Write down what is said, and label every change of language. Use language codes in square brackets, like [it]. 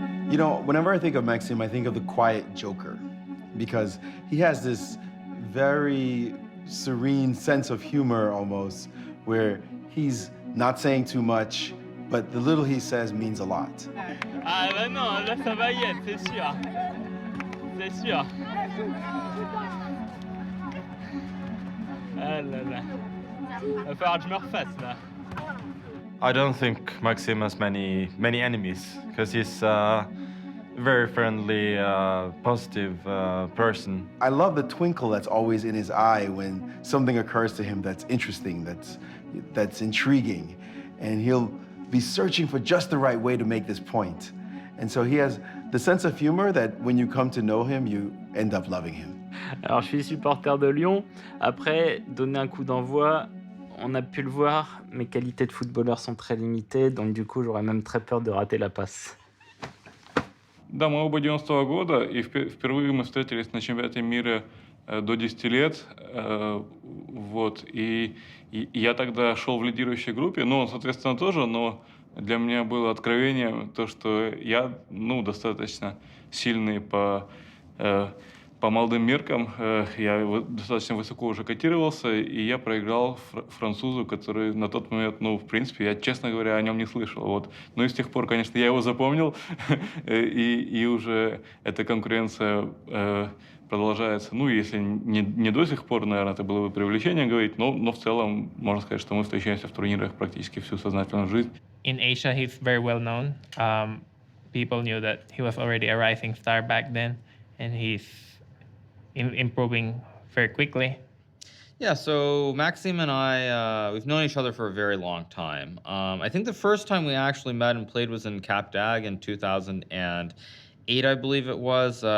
[en] You know, whenever I think of Maxime, I think of the quiet joker, because he has this very serene sense of humor almost, where he's not saying too much, but the little he says means a lot. [fr] Ah bah non, là ça va y être, c'est sûr. C'est sûr. Ah là là. Va falloir que je me refasse là. [en] I don't think Maxime has many enemies, because he's a very friendly, positive person. I love the twinkle that's always in his eye when something occurs to him that's interesting, that's intriguing, and he'll be searching for just the right way to make this point. And so he has the sense of humor that when you come to know him, you end up loving him. [fr] Alors je suis supporter de Lyon. Après, donner un coup d'envoi, on a pu le voir, mes qualités de footballeur sont très limitées, donc du coup j'aurais même très peur de rater la passe. [ru] Да, мы оба 90-го года, и впервые мы встретились на чемпионате мира до 10 лет. Вот, и я тогда шел в лидирующей группе, ну, он, соответственно, тоже, но для меня было откровением то, что я, ну, достаточно сильный по молодым меркам, я достаточно высоко уже котировался, и я проиграл французу, который на тот момент, ну, в принципе, я, честно говоря, о нем не слышал. Вот. Ну и с тех пор, конечно, я его запомнил, и уже эта конкуренция продолжается. Ну, если не до сих пор, наверное, это было бы преувеличение говорить, но в целом можно сказать, что мы встречаемся в турнирах практически всю сознательную жизнь. [en] In Asia, he's very well known. People knew that he was already a rising star back then, and he's improving very quickly. Yeah, so Maxime and I, we've known each other for a very long time. I think the first time we actually met and played was in Cap d'Agde in 2008, I believe it was.